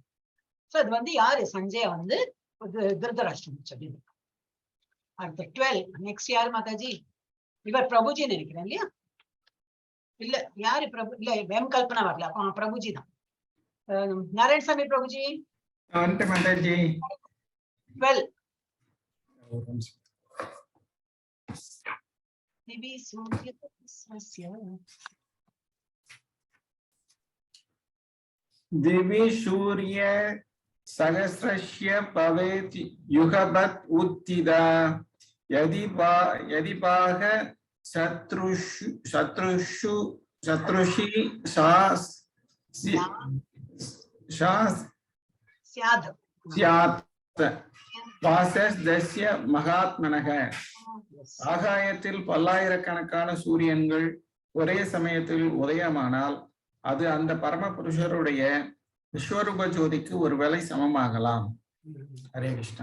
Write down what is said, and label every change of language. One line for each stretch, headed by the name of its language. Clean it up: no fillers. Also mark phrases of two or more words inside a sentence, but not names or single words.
Tamil: சோ அது வந்து யாரு, சஞ்சய வந்து திருதராஷ்டிரம் சொல்லி. அடுத்த 12 நெக்ஸ்ட் யாரு மாதாஜி? இவர் பிரபுஜி நினைக்கிறேன் இல்லையா? இல்ல யாரு பிரபு, இல்ல எம் கல்பனா வரல, பிரபுஜி தான். நாராயணசாமி பிரபுஜி 12.
Sanskrit: दिवि सूर्य सहस्रस्य भवेत् युगपत् उत्थिता यदि भाग शत्रुषु स्यात् वासस्तस्य महात्मनः.
Tamil: ஆகாயத்தில் பல்லாயிரக்கணக்கான சூரியன்கள் ஒரே சமயத்தில் உதயமானால் அது அந்த பரமபுருஷருடைய விஸ்வரூப ஜோதிக்கு ஒருவேளை சமமாகலாம். ஹரே கிருஷ்ணா.